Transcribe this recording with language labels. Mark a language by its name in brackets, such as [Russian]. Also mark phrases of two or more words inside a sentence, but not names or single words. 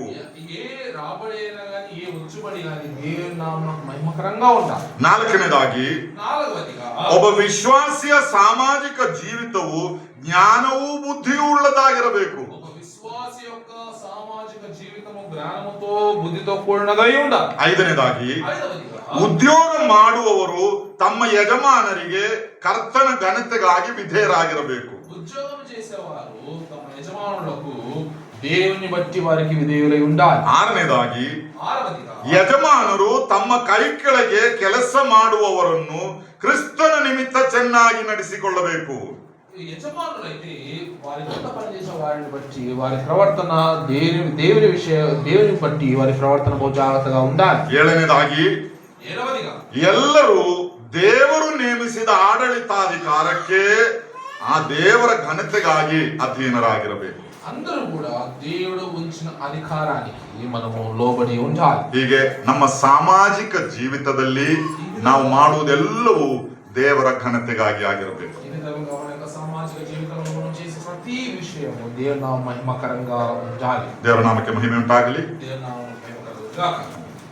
[Telugu] ఏ రాబడి అయినా కానీ ఏ వచ్చుబడి కానీ దేవుని నామం మహిమకరంగా ఉండాలి. [Kannada] ನಾಲ್ಕನೇದಾಗಿ [Telugu] నాలుగవదిగా [Kannada] ಒಬ್ಬ ವಿಶ್ವಾಸಿಯ ಸಾಮಾಜಿಕ ಜೀವಿತವು ಜ್ಞಾನವೂ ಬುದ್ಧಿಯೂ ಉಳ್ಳದಾಗಿರಬೇಕು. [Telugu] ఒక విశ్వాసి యొక్క సామాజిక జీవితం జ్ఞానముతో బుద్ధితో కూడినదై ఉండాలి. [Kannada] ಐದನೇದಾಗಿ [Telugu] ఐదవదిగా [Kannada] ಉದ್ಯೋಗ ಮಾಡುವವರು ತಮ್ಮ ಯಜಮಾನರಿಗೆ ಕರ್ತನ ಘನತೆಗಾಗಿ ವಿಧೇಯರಾಗಿರಬೇಕು. [Telugu] ఉద్యోగం చేసేవారు తమ యజమానులకు దేవుని బట్టి వారికి విధేయులై ఉండాలి. [Kannada] ಆರನೇದಾಗಿ [Telugu] ఆరవదిగా [Kannada] ಯಜಮಾನರು ತಮ್ಮ ಕೈ ಕೆಳಗೆ ಕೆಲಸ ಮಾಡುವವರನ್ನು ಕ್ರಿಸ್ತನ ನಿಮಿತ್ತ ಚೆನ್ನಾಗಿ ನಡೆಸಿಕೊಳ್ಳಬೇಕು. [Telugu] యజమానులైతే వారి కింద పనిచేసే వారిని బట్టి వారి ప్రవర్తన దేవుని బట్టి వారి ప్రవర్తన బహు జాగ్రత్తగా ఉండాలి. [Kannada] ಏಳನೇದಾಗಿ [Telugu] ఏడవదిగా [Kannada] ಎಲ್ಲರೂ ದೇವರು ನೇಮಿಸಿದ ಆಡಳಿತಾಧಿಕಾರಕ್ಕೆ ಆ ದೇವರ ಘನತೆಗಾಗಿ ಅಧೀನರಾಗಿರಬೇಕು. [Telugu] అందరూ కూడా దేవుడు ఉంచిన అధికారానికి మనము లోబడి ఉండాలి. [Kannada] ಹೀಗೆ ನಮ್ಮ ಸಾಮಾಜಿಕ ಜೀವಿತದಲ್ಲಿ ನಾವು ಮಾಡುವುದೆಲ್ಲವೂ ದೇವರ ಘನತೆಗಾಗಿ ಆಗಿರಬೇಕು. [Telugu] ఈ విధంగా మన యొక్క సామాజిక జీవితంలో మనం చేసే ప్రతి విషయము దేవుని నామ మహిమకరంగా ఉండాలి. [Kannada] ದೇವರ ನಾಮಕ್ಕೆ ಮಹಿಮೆ ಉಂಟಾಗಲಿ. [Telugu] దేవుని నామం మహిమకరంగా